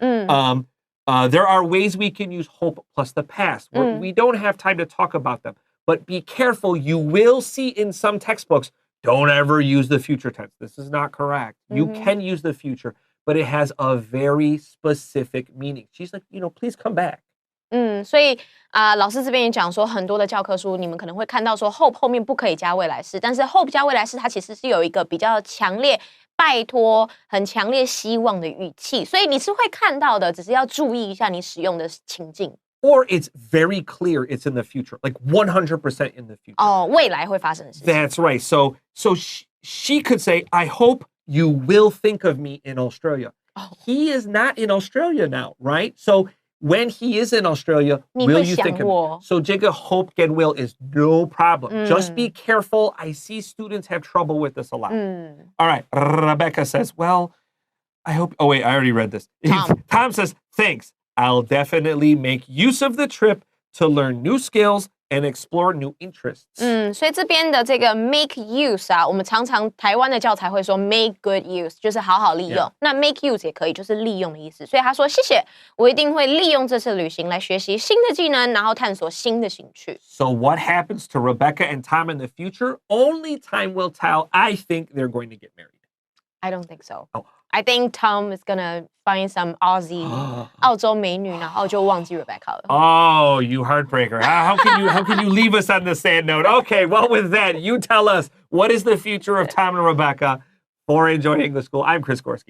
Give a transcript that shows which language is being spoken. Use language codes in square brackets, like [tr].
[en] There are ways we can use hope plus the past. We don't have time to talk about them. But be careful. You will see in some textbooks, don't ever use the future tense. This is not correct. You can use the future, but it has a very specific meaning. She's like, please come back. [zh] 所以老师这边也讲说，很多的教科书你们可能会看到说 hope 后面不可以加未来式，但是 hope 加未来式它其实是有一个比较强烈拜托、很强烈希望的语气，所以你是会看到的，只是要注意一下你使用的情境。 [en] Or it's very clear it's in the future, like 100% in the future. [zh] 哦，未来会发生的事情。 [en] That's right. So she could say, I hope you will think of me in Australia. He is not in Australia now, right? So when he is in Australia, [zh] 你 [en] will you [zh] 想 [en] think of me? [zh] 我。 [en] So [zh] 这个 [en] hope and will is no problem. Just be careful. I see students have trouble with this a lot. All right. Rebecca says, well, I hope. Oh, wait, I already read this. Tom says, thanks. I'll definitely make use of the trip to learn new skills and explore new interests. [zh] 所以这边的这个 make use 啊，我们常常台湾的教材会说 make good use， 就是好好利用。 [en] Yeah. [zh] 那 make use 也可以，就是利用的意思。所以他说谢谢，我一定会利用这次旅行来学习新的技能，然后探索新的兴趣。 [en] So what happens to Rebecca and Tom in the future? Only time will tell. I think they're going to get married. I don't think so. Oh. I think Tom is gonna find some Aussie [zh] 澳洲美女，然后就忘记 Rebecca 了。 [en] Oh, you heartbreaker. How can you leave us on the sad note? Okay, well, with that, you tell us, what is the future of Tom and Rebecca for enjoying the school? I'm Chris Gorski.